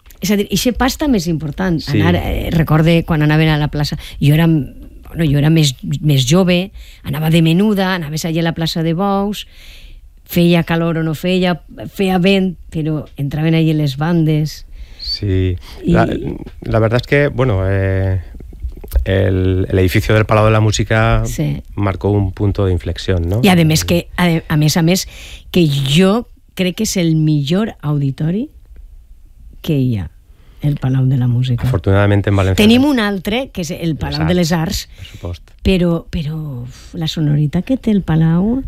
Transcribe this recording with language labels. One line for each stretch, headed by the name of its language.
Catalan: És a dir, ixe pas també és important. Sí. Recorde quan anaven a la plaça. Jo era més jove, anava de menuda, anaves allà a la plaça de Bous, feia calor o no feia, feia vent, però entraven allà les bandes.
Spanish: Sí, la verdad es que, bueno, el edificio del Palau de la Música marcó un punto de inflexión, ¿no?
Catalan: I a més, que jo crec que és el millor auditori que hi ha. El Palau de la Música. Afortunadament en València. Tenim un altre, que és el Palau de les Arts. Per supost. Però la sonoritat que té el Palau...